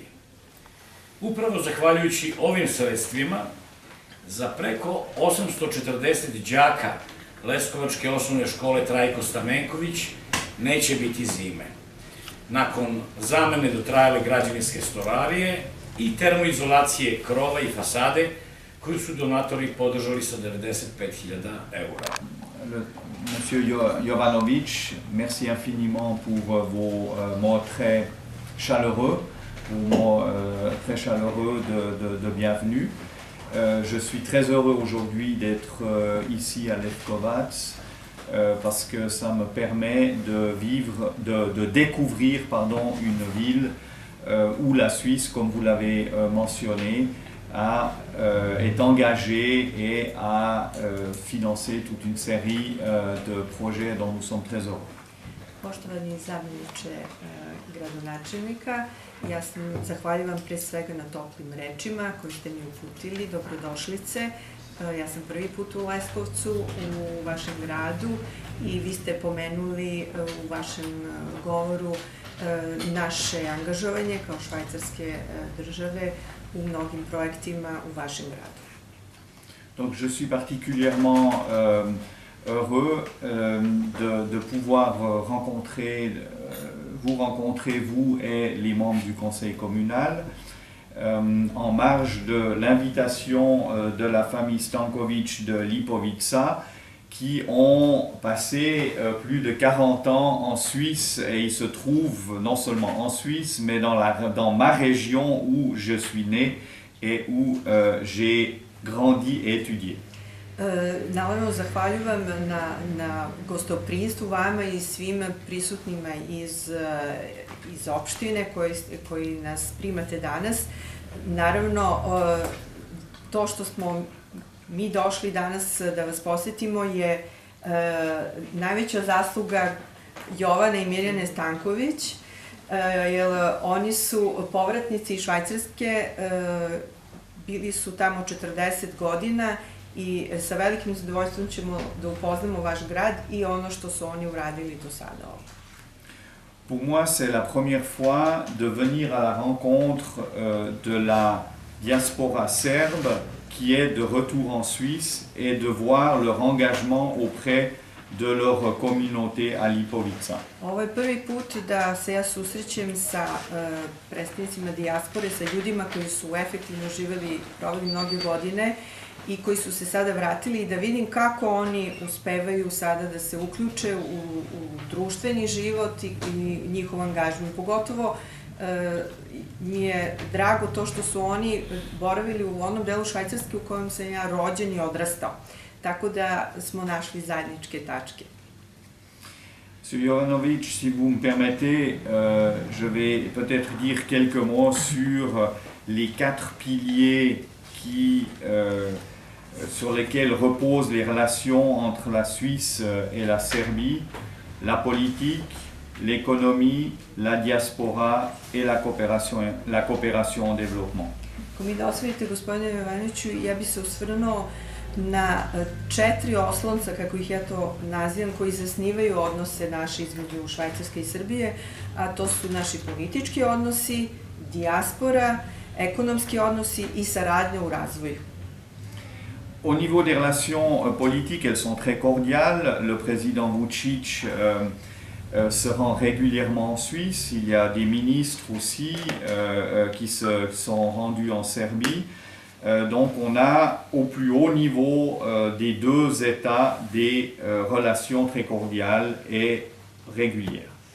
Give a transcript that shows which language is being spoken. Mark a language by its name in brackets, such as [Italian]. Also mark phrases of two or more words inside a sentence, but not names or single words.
[Serbian] Upravo zahvaljujući ovim sredstvima, za preko 840 đaka Leskovačke osnovne škole Trajko Stamenković neće biti zime. Nakon zamene dotrajale građevinske stolarije i termoizolacije krova i fasade, koju su donatori podržali sa 95.000 eura. [French] Monsieur Jovanovic, merci infiniment pour vos mots très chaleureux, de bienvenue. Je suis très heureux aujourd'hui d'être ici à Lefkovac parce que ça me permet de découvrir une ville où la Suisse, comme vous l'avez mentionné, est engagée et a financé toute une série de projets dont nous sommes très heureux. [Serbian] Poštovani zamjeniče gradonačelnika, ja sam zahvaljujem pre svega na toplim rečima koji ste mi uputili, dobrodošlice. Ja sam prvi put u Leskovcu, u vašem gradu, i vi ste pomenuli u vašem govoru naše angažovanje kao švajcarske države u mnogim projektima u vašem gradu. [French] Donc je suis particulièrement heureux de pouvoir vous rencontrer, vous et les membres du conseil communal, en marge de l'invitation de la famille Stanković de Lipovica, qui ont passé plus de 40 ans en Suisse, et ils se trouvent non seulement en Suisse, mais dans ma région où je suis né et où j'ai grandi et étudié. [Serbian] Naravno, zahvaljujem na gostoprinstvu vama i svim prisutnima iz opštine koji nas primate danas. Naravno, to što smo mi došli danas da vas posetimo je najveća zasluga Jovana i Mirjane Stanković, jer oni su povratnici iz Švajcarske, bili su tamo 40 godina i sa velikim zadovoljstvom ćemo da upoznamo vaš grad i ono što su oni uradili do sada ovdje. [French] Pour moi, c'est la première fois de venir à la rencontre de la diaspora serbe qui est de retour en Suisse et de voir leur engagement auprès de leur communauté à Lipovica. [Serbian] Ovo je prvi put da se ja susrećem sa predstavnicima dijaspore, sa ljudima koji su efektivno proveli mnoge godine i koji su se sada vratili, i da vidim kako oni uspevaju sada da se uključe u društveni život i njihov angažman. Pogotovo mi je drago to što su oni boravili u onom delu Švajcarske u kojem sam ja rođen i odrastao. Tako da smo našli zajedničke tačke. [French] Monsieur Jovanovic, si vous me permettez, je vais peut-être dire quelques mots sur les 4 piliers sur lesquels reposent les relations entre la Suisse et la Serbie: la politique, l'économie, la diaspora et la coopération en développement. [Serbian] Ako mi dozvolite, gospodine Jovanoviću, ja bih se osvrnuo na 4 oslonca, kako ih ja to nazivam, koji zasnivaju odnose naše između Švajcarske i Srbije, a to su naši politički odnosi, dijaspora, ekonomski odnosi i saradnja u razvoju. [French] Au niveau des relations politiques, elles sont très cordiales. Le président Vučić se rend régulièrement en Suisse. Il y a des ministres aussi qui sont rendus en Serbie. Donc on a au plus haut niveau des deux États des relations très cordiales et régulières.